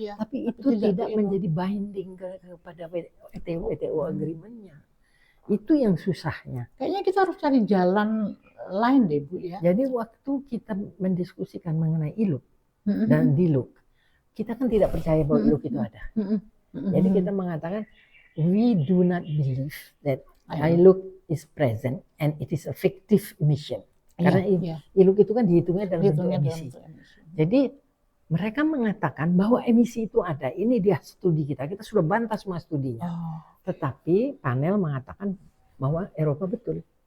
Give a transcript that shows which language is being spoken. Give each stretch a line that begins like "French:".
Indonesian: Tapi itu tidak menjadi binding kepada WTO agreementnya. Itu yang susahnya. Kayaknya kita harus cari jalan lain deh Bu ya. Jadi waktu kita mendiskusikan mengenai ILUC dan DILUC, kita kan tidak percaya bahwa ILUC itu ada. Jadi kita mengatakan
English: we do not believe that ILUC is present and it is a fictive emission.
Indonesian: Karena ILUC itu kan dihitungnya dalam bentuk emisi. Jadi mereka mengatakan bahwa emisi itu ada. Ini dia studi kita sudah bantah semua studinya. Tetapi panel mengatakan bahwa Eropa betul.